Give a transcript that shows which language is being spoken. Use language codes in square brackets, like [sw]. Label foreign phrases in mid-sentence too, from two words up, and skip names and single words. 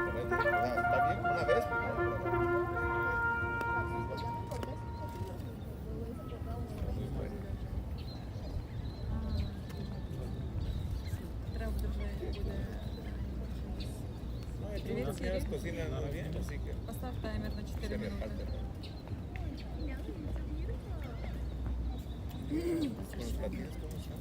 [es] Está bien, una vez. Las señoras cocinan bien, así que [ru] Поставь таймер на 4 [es] se [ru] минуты. [es] reparte. Con los platines, ¿cómo están?